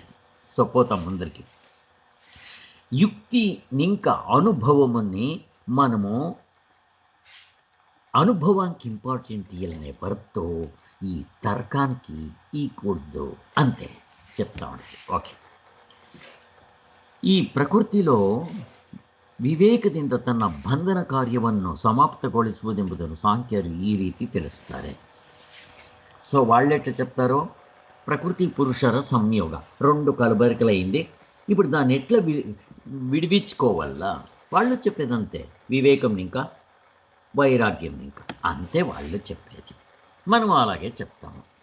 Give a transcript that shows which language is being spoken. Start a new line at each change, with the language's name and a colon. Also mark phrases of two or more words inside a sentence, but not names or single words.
Telugu: సో పోతాం ముందరికి. యుక్తి ఇంకా అనుభవముని మనము అనుభవానికి ఇంపార్టెంట్ ఇవ్వలనే వరతో ఈ తర్కానికి ఈ కూడదు అంతే చెప్తా ఉంటాయి. ఓకే.
Kannada: ಈ ಪ್ರಕೃತಿಲೋ ವಿವೇಕದಿಂದ ತನ್ನ ಬಂಧನ ಕಾರ್ಯವನ್ನು ಸಮಾಪ್ತಗೊಳಿಸುವುದೆಂಬುದನ್ನು ಸಾಂಖ್ಯರು ಈ ರೀತಿ ತಿಳಿಸ್ತಾರೆ.
Telugu: సో వాళ్ళెట్లా చెప్తారో, ప్రకృతి పురుషర సంయోగ రెండు కలబరికలైంది, ఇప్పుడు దాన్ని ఎట్లా విడిపించుకోవాలా వాళ్ళు చెప్పేదంతే. వివేకం ఇంకా వైరాగ్యం ఇంకా అంతే వాళ్ళు చెప్పేది. మనం అలాగే చెప్తాము.